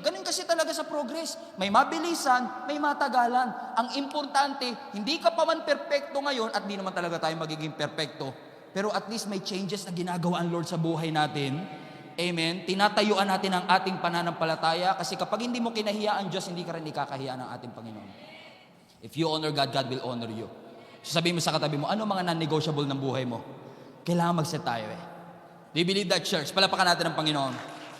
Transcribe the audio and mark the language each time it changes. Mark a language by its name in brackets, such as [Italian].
[Filipino] Ganun kasi talaga sa progress. May mabilisan, may matagalan. Ang importante, hindi ka pa man perpekto ngayon at di naman talaga tayo magiging perpekto. Pero at least may changes na ginagawa ang Lord sa buhay natin. Amen? Tinatayuan natin ang ating pananampalataya kasi kapag hindi mo kinahiya ang Diyos, hindi ka rin ikakahiya ng ating Panginoon. [English] If you honor God, God will honor you. [Filipino] So sabihin mo sa katabi mo, ano mga non-negotiable ng buhay mo? Kailangan mag-set tayo eh. [English] Do you believe that, church? [Filipino] Palapakan natin ang Panginoon.